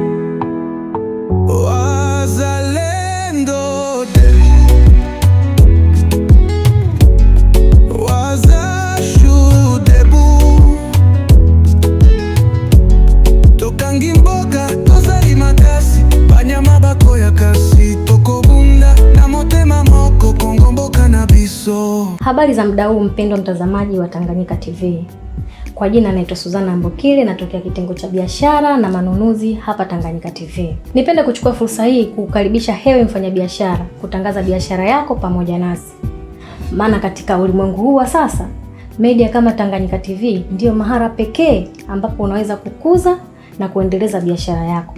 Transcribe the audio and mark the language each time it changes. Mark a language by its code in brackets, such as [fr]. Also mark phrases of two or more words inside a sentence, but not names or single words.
[ln] Wazalendo wazashu debu tokangi mboka tozali makasi banyama bakoya kasi tokobunda na motema moko Kongo mboka na biso. [sw] Habari za muda huu mpendwa mtazamaji wa Tanganyika TV. Kwa jina naitwa Suzana Mbokile, natokea kitengo cha biashara na manunuzi hapa Tanganyika TV. Nipende kuchukua fursa hii kukaribisha hewe mfanyabiashara kutangaza biashara yako pamoja nasi. Maana katika ulimwengu huu wa sasa, media kama Tanganyika TV ndio mahara pekee ambapo unaweza kukuza na kuendeleza biashara yako.